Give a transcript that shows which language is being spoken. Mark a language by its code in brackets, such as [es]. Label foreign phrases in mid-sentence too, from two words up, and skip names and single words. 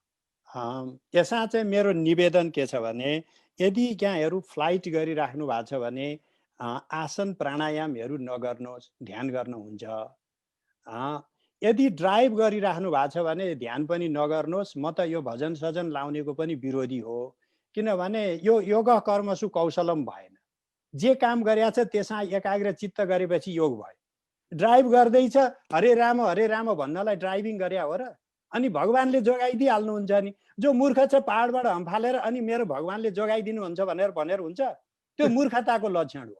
[ne] यसमा चाहिँ मेरो निवेदन के छ भने यदि यहाँहरू फ्लाइट गरिराख्नु भएको छ भने आसन प्राणायामहरू नगर्नुहोस्, ध्यान गर्नुहुन्छ। यदि ड्राइभ गरिराख्नु भएको छ भने ध्यान पनि नगर्नुहोस्। म त यो भजन सजन लाउनेको पनि विरोधी हो, किनभने यो [sa] योग कर्मसु कौशलम [ne] भएन। जे काम गरेको छ त्यसमा एकाग्र चित्त गरेपछि योग भयो। ड्राइभ गर्दैछ [sa] हरे राम [ne] भन्नलाई ड्राइभिङ गरे हो र? अनि भगवानले जोगाइदिइहाल्नुहुन्छ नि। जो मूर्ख छ पहाडबाट हम्फालेर अनि मेरो भगवानले जोगाइदिनुहुन्छ भनेर हुन्छ, त्यो मूर्खताको लक्षण हो।